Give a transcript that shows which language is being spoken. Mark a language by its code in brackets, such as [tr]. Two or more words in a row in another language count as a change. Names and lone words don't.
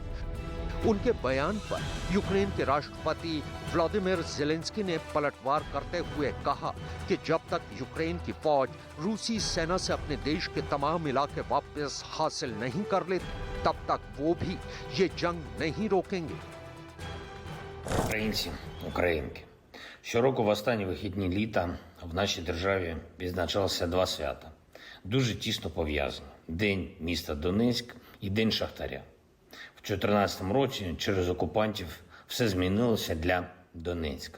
[hi] उनके बयान पर यूक्रेन के राष्ट्रपति व्लादिमीर ज़ेलेंस्की ने पलटवार करते हुए कहा कि जब तक यूक्रेन की फौज रूसी सेना से अपने देश के तमाम इलाके वापस हासिल नहीं कर लेती, तब तक वो भी ये जंग नहीं रोकेंगे। [uk] Українці, українки. Щороку в останні вихідні літа в нашій державі відзначалося два свята. Дуже тісно пов'язані. День міста Донецьк і День Шахтаря. В 2014 році через окупантів все змінилося для Донецька.